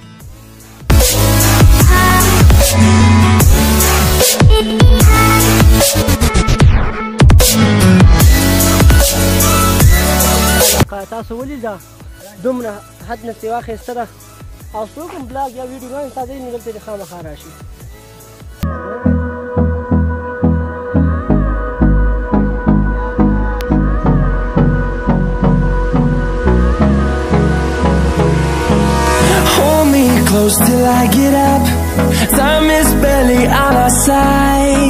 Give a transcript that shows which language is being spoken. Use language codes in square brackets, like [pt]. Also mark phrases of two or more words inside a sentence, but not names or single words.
[ps] علاقه تاسو ولیده دومره حد نه سوا ښایسته ده او څوک هم بلاګ یا ویډیوګانې تازه یې دلته دې خامخا راشي [en] Close till I get up. Time is barely on our side.